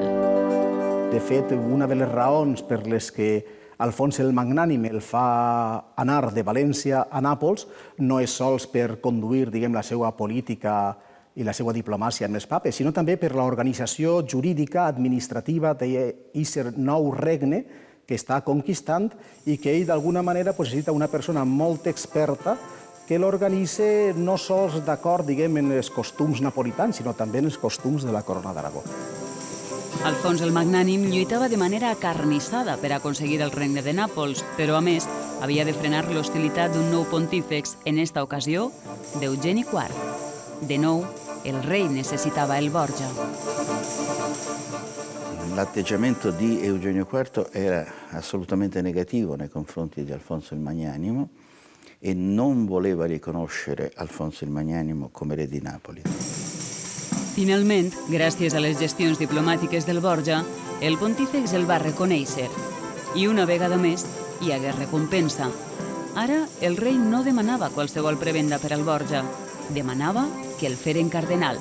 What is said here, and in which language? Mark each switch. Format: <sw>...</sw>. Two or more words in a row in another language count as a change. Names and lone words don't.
<ca>De fet, una de les raons per les que Alfons el Magnànim el fa anar de València a Nàpols no és sols per conduir, diguem, la seva política i la seva diplomàcia amb els papes, sinó també per l'organització jurídica, administrativa d'aquest nou regne que està conquistant i que ell, d'alguna manera, necessita una persona molt experta que l'organitza no sols d'acord, diguem, en els costums napolitans, sinó també en els costums de la Corona d'Aragó. Alfons el Magnànim lluitava de manera acarnissada per aconseguir el regne de Nàpols, però, a més, havia de frenar l'hostilitat d'un nou pontífex, en esta ocasió, d'Eugeni IV. De nou, el rei necessitava el Borgia.</ca> <it>L'atteggiamento di Eugenio IV era assolutamente negativo nei confronti di Alfonso il Magnanimo e non voleva riconoscere Alfonso il Magnanimo come re di Napoli.</it> <ca>Finalment, gràcies a les gestions diplomàtiques del Borgia, el pontífex el va reconèixer. I una vegada més, hi hagué recompensa. Ara, el rei no demanava qualsevol prebenda per al Borgia, demanava que el feren cardenal.</ca>